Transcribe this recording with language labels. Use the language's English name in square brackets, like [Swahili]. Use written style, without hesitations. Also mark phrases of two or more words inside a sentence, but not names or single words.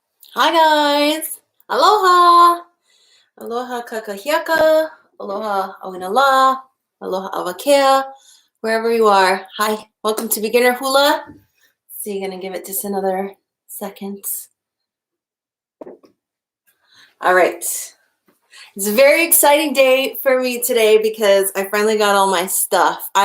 [English] Hi guys! [Hawaiian] Aloha! Aloha kakahiaka, aloha ʻaina, aloha awakea, [English] wherever you are. Hi, welcome to beginner hula. So you're gonna give it just another second. All right. It's a very exciting day for me today because I finally got all my stuff.